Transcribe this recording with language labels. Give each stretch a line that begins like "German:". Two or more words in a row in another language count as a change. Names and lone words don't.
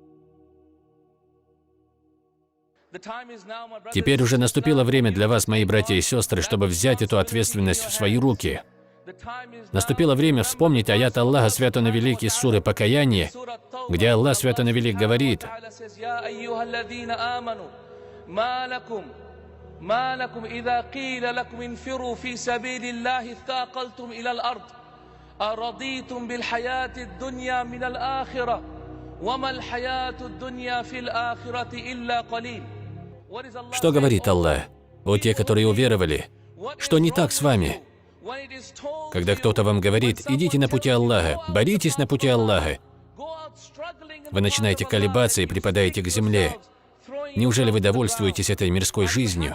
Russian: Теперь уже наступило время для вас, мои братья и сестры, чтобы взять эту ответственность в свои руки. Наступило время вспомнить аят Аллаха Свято Велик из суры Покаяние, где Аллах Свято Велик говорит:
Arabic: ما لكم إذا قيل لكم انفروا في سبيل الله اثاقلتم إلى الأرض أرضيتم بالحياة الدنيا من الآخرة وما الحياة الدنيا في الآخرة إلا قليل.
Russian: Что говорит Аллах? О те, которые уверовали, что не так с вами? Когда кто-то вам говорит: идите на пути Аллаха, боритесь на пути Аллаха, вы начинаете колебаться и припадаете к земле. Неужели вы довольствуетесь этой мирской жизнью?